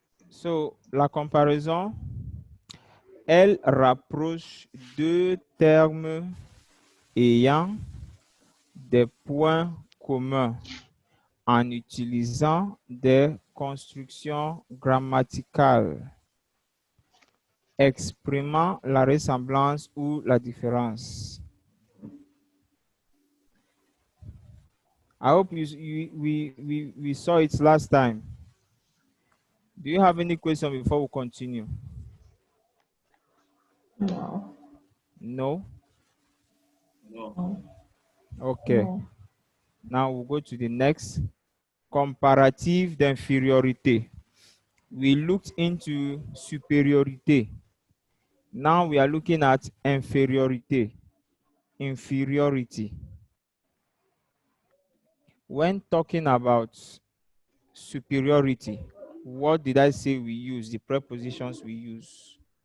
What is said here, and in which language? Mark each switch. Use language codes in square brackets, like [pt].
[fr] So, la comparaison, elle rapproche deux termes ayant des points communs en utilisant des constructions grammaticales exprimant la ressemblance ou la différence. [en] I hope we saw it last time. Do you have any question before we continue? No. No? No. Okay. No. Now we'll go to the next. [fr] Comparative d'infériorité. [en] We looked into superiorité. Now we are looking at inferiority. Inferiority. When talking about superiority, what did I say we use? The prepositions we use.